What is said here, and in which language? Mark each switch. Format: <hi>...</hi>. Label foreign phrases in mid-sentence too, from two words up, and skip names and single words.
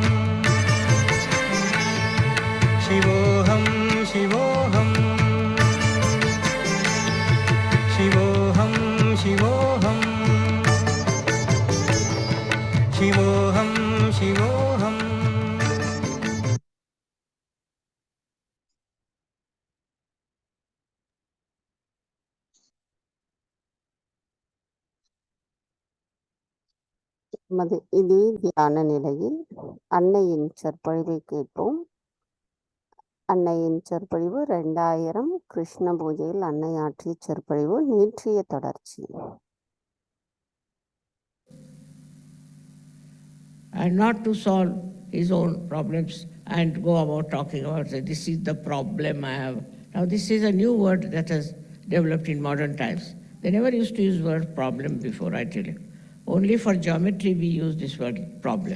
<sa>शिवोऽहं शिवोऽहं शिवोऽहं शिवोऽहं शिवोऽहं शिवोऽहम्</sa> <ta>இதே தியான நிலையில் அன்னையின் சொற்பொழிவை கேட்போம். அன்னையின் சொற்பொழிவு 2000 கிருஷ்ண பூஜையில் அன்னை ஆற்றிய சொற்பொழிவு நேற்றைய தொடர்ச்சி.</ta> <en>And not to solve his own problems and go about talking about this is the problem I have. Now this is a new word that has developed in modern times. They never used to use the word problem before, I tell you. Only for geometry we use this word problem.</en>